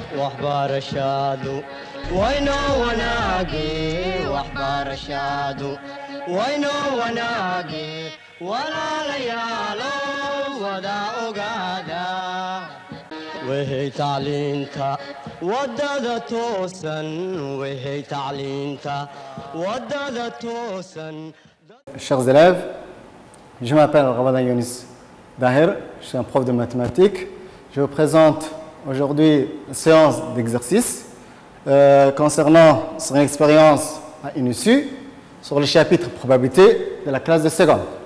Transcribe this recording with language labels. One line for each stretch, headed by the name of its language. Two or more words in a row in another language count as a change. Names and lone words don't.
Somali: waxbarashadu waynoo wanaage waxbarashadu waynoo wanaage walaalayaalo wada ogaada wehey tacliinta wadada toosan wehey tacliinta wadada toosan.
French: Chers élèves, je m'appelle Ramadan Younis Daher, je suis un prof de mathématiques. Je vous présente aujourd'hui une séance d'exercice concernant son expérience à INUSU sur le chapitre probabilité de la classe de seconde.